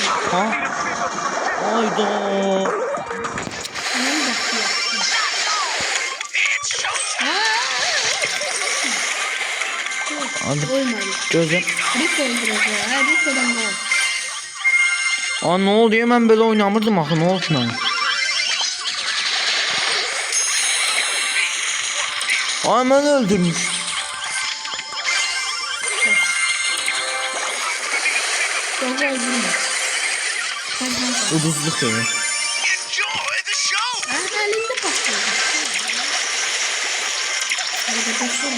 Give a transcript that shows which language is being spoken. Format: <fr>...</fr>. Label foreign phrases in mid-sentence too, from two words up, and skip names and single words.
<tr>Ha? Ayda. Hemen bakıyor. Hadi. Olmadı. Gözüm. Rick öldüreceğiz. Ha Rick'den gol. Aa ne oldu ya</tr> <az>mən belə oynamırdım axı nə oldu mənə? Ay mən öldürmüş.</az> <tr>Gol öldürme.</tr> <az>Uduzluq ya.</az> <tr>Ha elinde patlıyor. Hadi başlayalım.</tr>